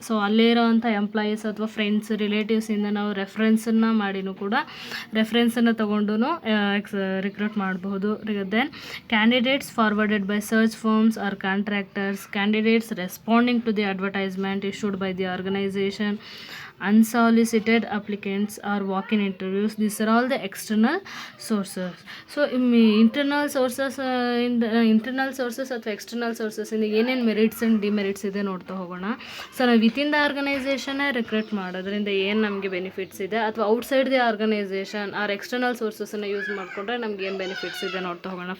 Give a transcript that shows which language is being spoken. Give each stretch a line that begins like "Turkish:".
Kannada: So ಅಲ್ಲೇ ಇರೋವಂಥ employees ಅಥವಾ ಫ್ರೆಂಡ್ಸ್, ರಿಲೇಟಿವ್ಸಿಂದ ನಾವು ರೆಫರೆನ್ಸನ್ನು ಮಾಡಿನೂ ಕೂಡ ರೆಫರೆನ್ಸನ್ನು ತೊಗೊಂಡು ರಿಕ್ರೂಟ್ ಮಾಡಬಹುದು.
English: Then candidates forwarded by search firms or contractors, candidates responding to the advertisement issued by the organization, unsolicited applicants or walk-in interviews. These are all the external sources. So internal sources internal sources
Kannada: ಅಥವಾ external ಸೋರ್ಸಸ್ಸಿಂದ ಏನೇನು merits and demerits ಇದೆ ನೋಡ್ತಾ ಹೋಗೋಣ. So ನಾವು within the ಆರ್ಗನೈಸೇಷನ್ನೇ recruit ಮಾಡೋದ್ರಿಂದ ಏನು ನಮಗೆ benefits ಇದೆ, ಅಥವಾ outside the organisation R external ಸೋರ್ಸಸ್ಸನ್ನು use ಮಾಡಿಕೊಂಡ್ರೆ ನಮ್ಗೆ ಏನು ಬೆನಿಫಿಟ್ಸ್ ಇದೆ ನೋಡ್ತಾ ಹೋಗೋಣ.